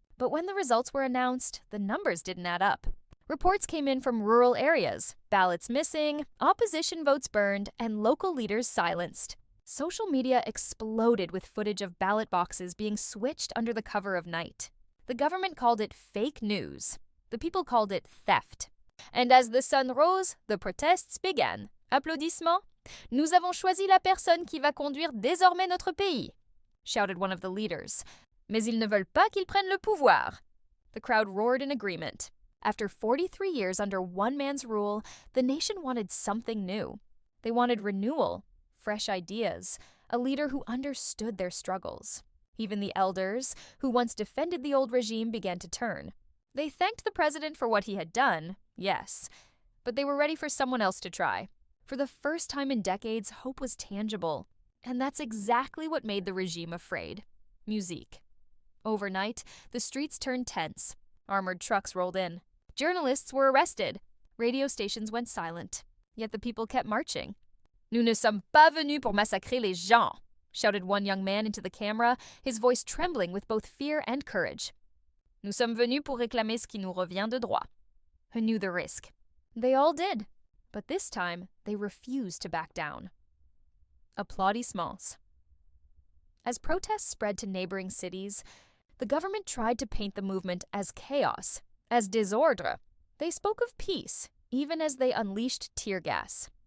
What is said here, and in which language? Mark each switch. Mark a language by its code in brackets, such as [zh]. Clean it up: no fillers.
[en] But when the results were announced, the numbers didn't add up. Reports came in from rural areas, ballots missing, opposition votes burned, and local leaders silenced. Social media exploded with footage of ballot boxes being switched under the cover of night. The government called it fake news. The people called it theft. And as the sun rose, the protests began. Applaudissements. [fr] Nous avons choisi la personne qui va conduire désormais notre pays, [en] shouted one of the leaders. [fr] Mais ils ne veulent pas qu'il prenne le pouvoir. [en] The crowd roared in agreement. After 43 years under one man's rule, the nation wanted something new. They wanted renewal, fresh ideas, a leader who understood their struggles. Even the elders, who once defended the old regime, began to turn. They thanked the president for what he had done, yes, but they were ready for someone else to try. For the first time in decades, hope was tangible. And that's exactly what made the regime afraid. Musique. Overnight, the streets turned tense. Armored trucks rolled in. Journalists were arrested. Radio stations went silent. Yet the people kept marching. [fr] Nous ne sommes pas venus pour massacrer les gens, [en] shouted one young man into the camera, his voice trembling with both fear and courage. [fr] Nous sommes venus pour réclamer ce qui nous revient de droit. [en] Who knew the risk? They all did. But this time, they refused to back down. Applaudissements. As protests spread to neighboring cities, the government tried to paint the movement as chaos, as désordre. They spoke of peace, even as they unleashed tear gas.